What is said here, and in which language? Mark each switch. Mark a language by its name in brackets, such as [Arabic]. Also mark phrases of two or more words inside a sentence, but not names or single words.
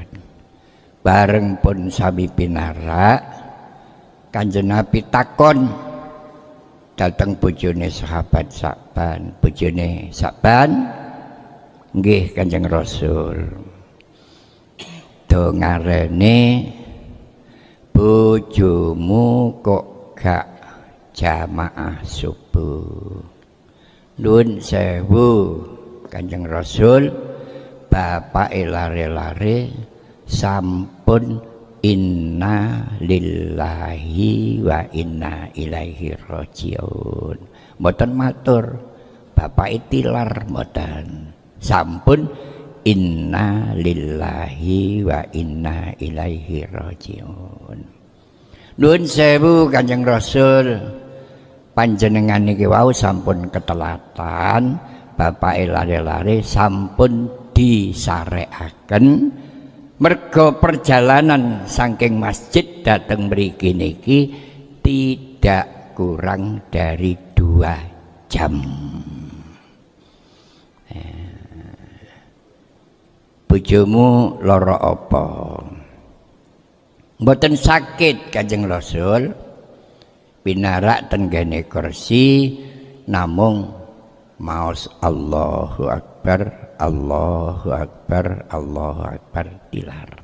[Javanese] Bareng pun sami pinarak, Kanjeng Nabi takon dateng bojone sahabat Sakban, bojone Sakban, nggih Kanjeng Rasul, do ngarene bojomu kok gak jamaah subuh. Nuwun sewu Kanjeng Rasul, bapake lare-lare sampun [Arabic] inna lillahi wa inna ilaihi rajiun. [Javanese] Mboten matur bapak tilar mboten, sampun [Arabic] inna lillahi wa inna ilaihi rajiun. [Javanese] Nuwun sewu Kanjeng Rasul, panjenengan niki wau sampun ketelatan, bapake lare-lare sampun disarekaken. Mergo perjalanan saking masjid dateng mriki niki [Indonesian] tidak kurang dari 2 jam. [Javanese] Bojomu lara apa? Mboten sakit Kanjeng Rasul, pinarak tenggene kursi, namung maos [Arabic] Allahu Akbar, Allahu Akbar, Allahu Akbar [Javanese] tilar.